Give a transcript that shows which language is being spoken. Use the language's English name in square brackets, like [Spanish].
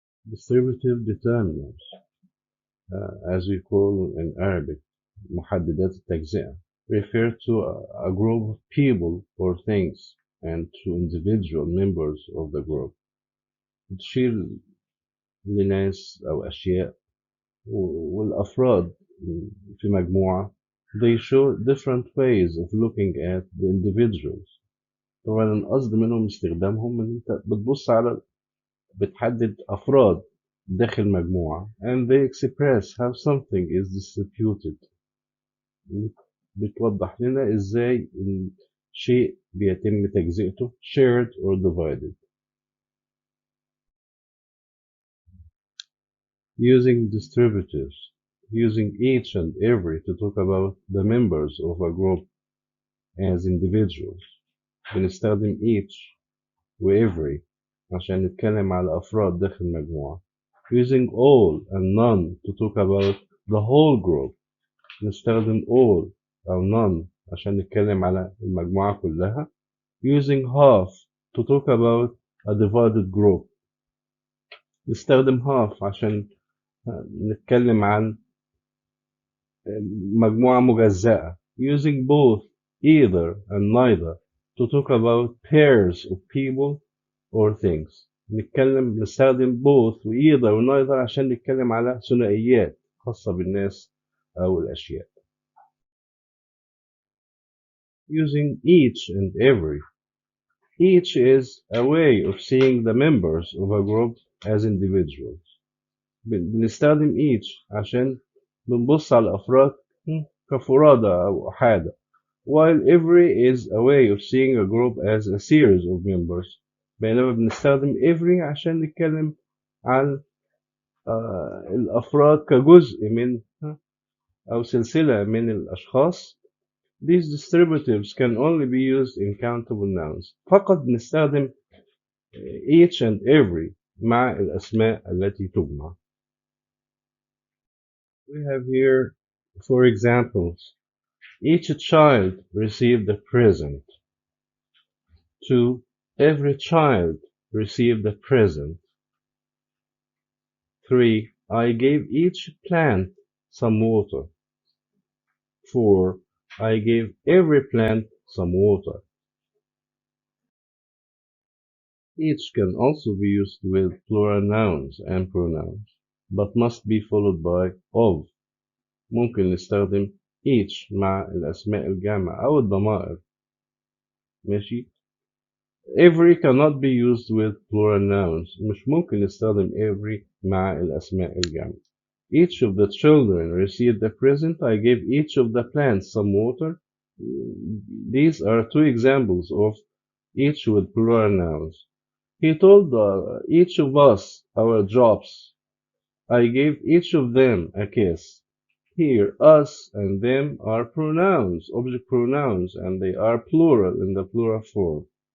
[English] Distributive determinants, as we call in Arabic, [Arabic] محددات التجزئة, [English] refer to a group of people or things and to individual members of the group. [Arabic] تشير لناس أو أشياء والأفراد في مجموعة. [English] they show different ways of looking at the individuals. [Arabic] طبعا القصد منهم استخدامهم ان انت بتبص على بتحدد أفراد داخل مجموعة [English] and they express how something is distributed. [Arabic] بتوضح لنا ازاي شيء بيتم تجزئته [English] shared or divided. Using distributives, using each and every to talk about the members of a group as individuals. [Arabic] بنستخدم each و every عشان نتكلم على أفراد داخل المجموعة. [English] Using all and none to talk about the whole group. [Arabic] نستخدم all أو none عشان نتكلم على المجموعة كلها. [English] Using half to talk about a divided group. [Arabic] نستخدم half عشان نتكلم عن مجموعة مجزأة. [English] Using both, either and neither to talk about pairs of people or things. [Arabic] نستخدم both و either و neither عشان نتكلم على ثنائيات خاصة بالناس أو الأشياء. [English] Using each and every. Each is a way of seeing the members of a group as individuals. [Arabic] بنستخدم each عشان بنبص على الأفراد كفرادى أو أحادة. [English] While every is a way of seeing a group as a series of members. [Arabic] بينما بنستخدم every عشان نتكلم عن الأفراد كجزء من أو سلسلة من الأشخاص. [English] These distributives can only be used in countable nouns. [Arabic] فقط بنستخدم each and every مع الأسماء التي تجمع. [English] We have here 4 examples. Each child received a present. 2. Every child received a present. 3. I gave each plant some water. 4. I gave every plant some water. Each can also be used with plural nouns and pronouns, but must be followed by of. [Arabic] ممكن نستخدم each مع الأسماء الجامعة أو الضمائر. ماشي. [English] Every cannot be used with plural nouns. [Arabic] مش ممكن نستخدم every مع الأسماء الجامعة. [English] Each of the children received a present. I gave each of the plants some water. These are 2 examples of each with plural nouns. He told each of us our jobs. I gave each of them a kiss. Here, us and them are pronouns, object pronouns, and they are plural in the plural form.